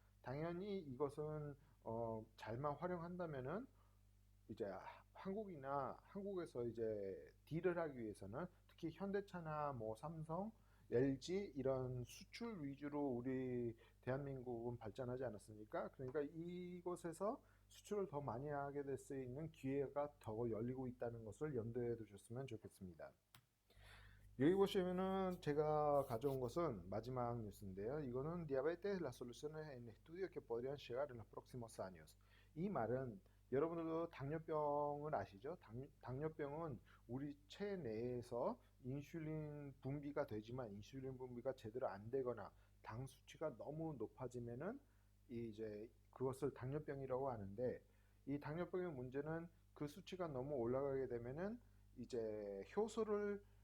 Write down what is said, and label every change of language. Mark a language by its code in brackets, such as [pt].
[ko] 당연히 이것은 잘만 활용한다면은 이제 한국이나 한국에서 이제 딜을 하기 위해서는 특히 현대차나 뭐 삼성, LG 이런 수출 위주로 우리 대한민국은 발전하지 않았습니까? 그러니까 이곳에서 수출을 더 많이 하게 될 수 있는 기회가 더 열리고 있다는 것을 염두에 두셨으면 좋겠습니다. 여기 보시면은 제가 가져온 것은 마지막 뉴스인데요. 이거는 [es] Diabetes, las soluciones en estudio que podrían llegar en los próximos años. [ko] 이 말은 여러분들도 당뇨병을 아시죠? 당뇨병은 우리 체내에서 인슐린 분비가 되지만 인슐린 분비가 제대로 안 되거나 당 수치가 너무 높아지면은 이제 그것을 당뇨병이라고 하는데 이 당뇨병의 문제는 그 수치가 너무 올라가게 되면은 이제 효소를